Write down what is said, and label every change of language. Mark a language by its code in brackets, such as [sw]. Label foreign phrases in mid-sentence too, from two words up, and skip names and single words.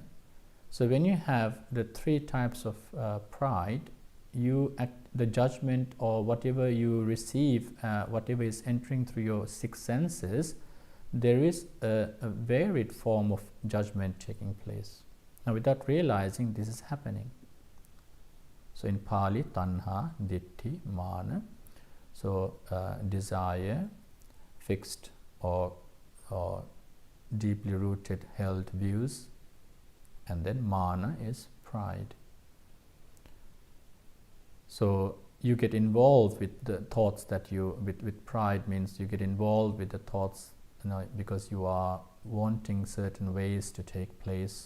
[en] So when you have the 3 types of pride, the judgment or whatever you receive, whatever is entering through your 6 senses, there is a varied form of judgment taking place. Now without realizing this is happening. So in Pali, [pi] tanha, ditthi, mana. [en] So desire, fixed or deeply rooted held views, and then mana is pride. So you get involved with the thoughts that with pride means you get involved with the thoughts, because you are wanting certain ways to take place.